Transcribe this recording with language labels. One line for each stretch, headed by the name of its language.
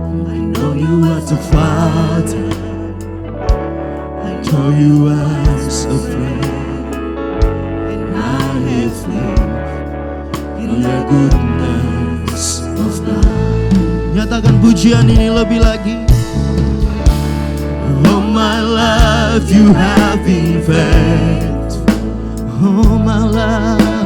English: I know you are the Father. I know you as a friend, and I have lived in the goodness of God.
Indonesian: Nyatakan pujian ini lebih lagi.
English: All my life you have been faithful. All my life,